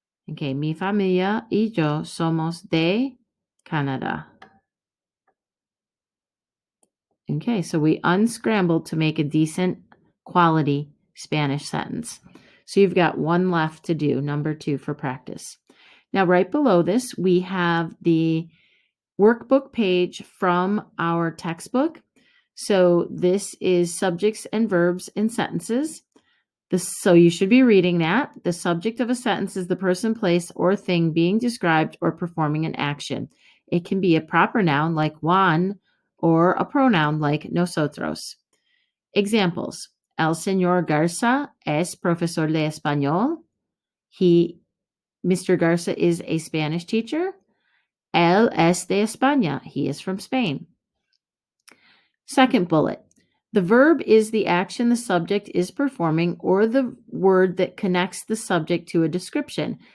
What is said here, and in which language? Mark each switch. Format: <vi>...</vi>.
<es>Okay, mi familia y yo somos de Canada.</es> <en>Okay, so we unscrambled to make a decent quality Spanish sentence. So you've got one left to do, number 2 for practice. Now, right below this, we have the workbook page from our textbook. So this is subjects and verbs in sentences. So you should be reading that. The subject of a sentence is the person, place, or thing being described or performing an action. It can be a proper noun like Juan or a pronoun like nosotros. Examples.</en> <es>El señor Garza es profesor de español.</es> <en>Mr. Garza is a Spanish teacher.</en> <es>Él es de España.</es> <en>He is from Spain. Second bullet. The verb is the action the subject is performing or the word that connects the subject to a description.</en>